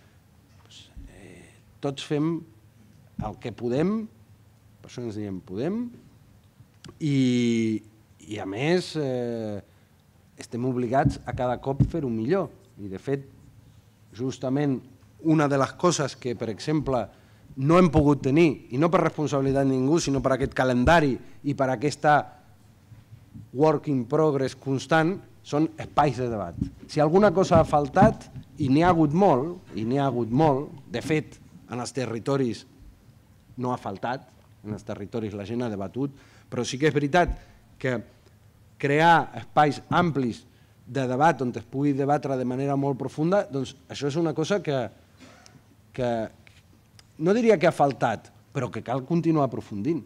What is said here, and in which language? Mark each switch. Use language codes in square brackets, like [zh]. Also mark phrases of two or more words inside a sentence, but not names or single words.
[ca] Tots fem el que podem, per això ens diem podem, i a més estem obligats a cada cop fer-ho millor. I de fet, justament una de les coses que, per exemple, no hem pogut tenir, i no per responsabilitat de ningú, sinó per aquest calendari i per aquesta [en] work in progress [ca] constant, són espais de debat. Si alguna cosa ha faltat, i n'hi ha hagut molt, de fet, en els territoris no ha faltat, en els territoris la gent ha debatut, però sí que és veritat que crear espais amplis de debat on es pugui debatre de manera molt profunda, doncs això és una cosa que no diria que ha faltat, però que cal continuar aprofundint.